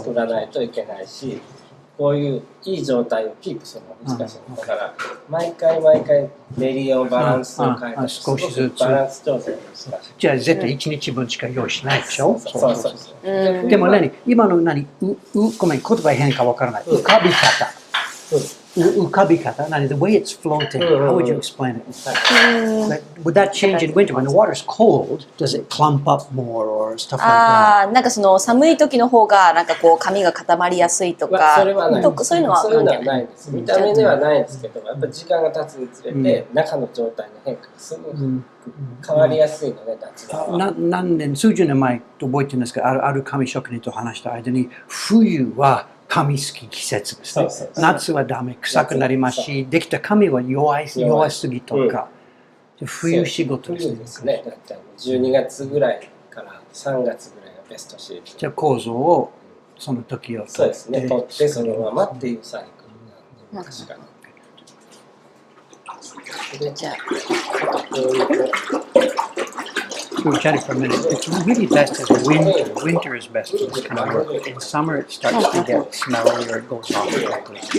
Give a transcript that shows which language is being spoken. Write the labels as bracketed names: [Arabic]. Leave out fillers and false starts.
[Japanese] 作らないといけないし、こういういい状態をキープするのが難しい。だから毎回練りをバランスを変えて、少しずつバランス調整が難しい。じゃあ絶対1日分しか用意しないでしょ？そう。でも今のごめん、言葉変かわからない。浮かび方。浮かび方。 [English] The way it's floating. How would you explain it? Would that change in winter when the water's cold? Does it clump up more or stuff like that? [Japanese] なんかその寒い時の方がなんかこう髪が固まりやすいとか、それはない。そういうのはないです。見た目ではないんですけど、やっぱり時間が経つにつれて中の状態の変化がすぐ変わりやすいので、夏場は。数十年前と覚えてるんですけど、ある紙職人と話した間に、冬は紙好き季節ですね。夏はダメ、臭くなりますし、できた紙は弱すぎとか、冬仕事ですね。だったら12月ぐらいから3月ぐらいがベストシーズン。じゃあ構造をその時を取ってそのままっていうサイクルなんで、確かに。じゃあ。 [English] We were chatting for a minute. It's really best in winter. Winter is best for this kind of work. In summer, it starts to get smelly or it goes off quickly.